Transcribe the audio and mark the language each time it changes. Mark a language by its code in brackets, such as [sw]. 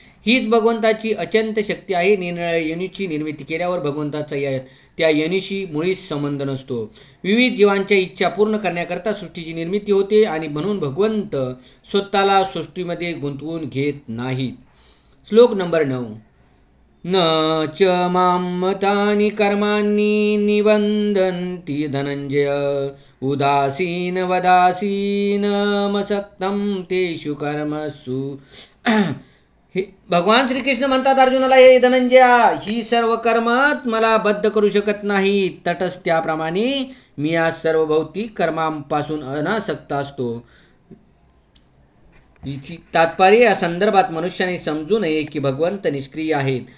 [mr] हीच भगवंताची अचंत शक्ती आहे. निरनिराळ्या योनीची निर्मिती केल्यावर भगवंताचा त्या योनीशी मुळीच संबंध नसतो. विविध जीवांच्या इच्छा पूर्ण करण्याकरता सृष्टीची निर्मिती होते आणि म्हणून भगवंत स्वतःला सृष्टीमध्ये गुंतवून घेत नाहीत. श्लोक नंबर 9. [sa] न च मामतानि कर्माणि निबंधन्ति धनंजय उदासीन वदासीन मसक्तं तेषु कर्मसु. [mr] हे भगवान श्रीकृष्ण म्हणतात अर्जुनाला, हे धनंजया, ही सर्व कर्मात मला बद्ध करू शकत नाही. तटस्थ त्याप्रमाणे मी या सर्व भौतिक कर्मांपासून अनासक्त असतो. तात्पर्य या संदर्भात मनुष्याने समजू नये की भगवंत निष्क्रिय आहेत.